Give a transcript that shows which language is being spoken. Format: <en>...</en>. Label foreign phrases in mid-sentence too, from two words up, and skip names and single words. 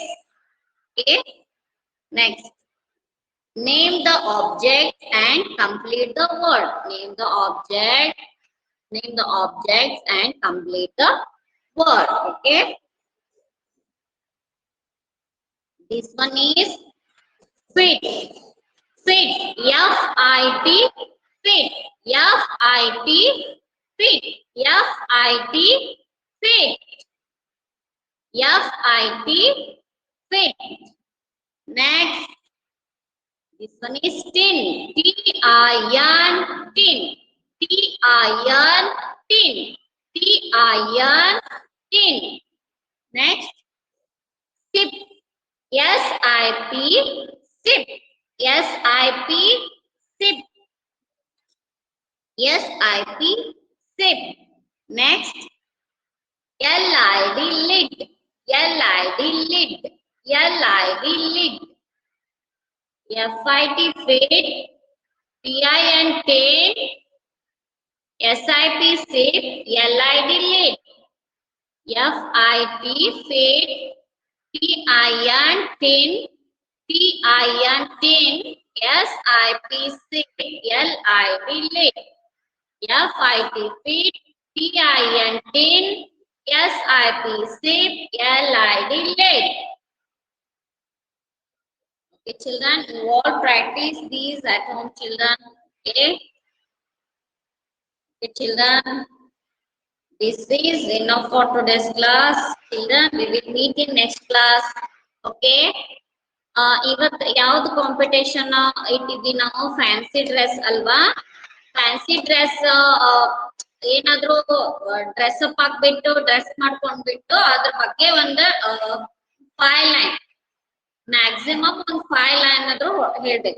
<en>Okay. Next. Name the object and complete the word. Name the object. Name the objects and complete the word. Okay. This one is fit. Fit. F-I-T. Fit. F-I-T. Fit. F-I-T. Fit. F-I-T. Fit. Next. This one is tin. T-I-N. Tin. T-I-N. Tin. T-I-N. Tin. Next. Sip. S-I-P. Sip. S-I-P. Sip. S-I-P. Sip. Next. L-I-D. Lid. L-I-D. Lid. L-I-D. Lid. F-I-T. Fit. T-I-N. Tin. S-I-P. Sip. L-I-D. Lid. F-I-T. Fit. T-I-N. Tin. T-I-N. Tin. S-I-P. Sip. L-I-D. Lid. F-I-T. Fit. T-I-N. Tin. S-I-P. Sip. L-I-D. Lid. Okay, children, you all practice these at home, children. Okay, okay, children. This is enough for today's class. Children, we will meet in next class.</en> <kn>Okay. ಇವತ್ತು ಯಾವ್ದು ಕಾಂಪಿಟೇಷನ್ ಇಟ್ಟಿದ್ವಿ ನಾವು?</kn> <en>fancy dress ಅಲ್ವಾ? fancy dress</en> <kn>ಏನಾದ್ರು</kn> <en>dress up</en> <kn>ಆಗ್ಬಿಟ್ಟು ಡ್ರೆಸ್ ಮಾಡ್ಕೊಂಡ್ಬಿಟ್ಟು ಅದ್ರ ಬಗ್ಗೆ ಒಂದು 5 ಲೈನ್, ಮ್ಯಾಕ್ಸಿಮಮ್ ಒಂದು 5 ಲೈನ್ ಆದ್ರೂ ಹೇಳ್ಬೇಕು.</kn>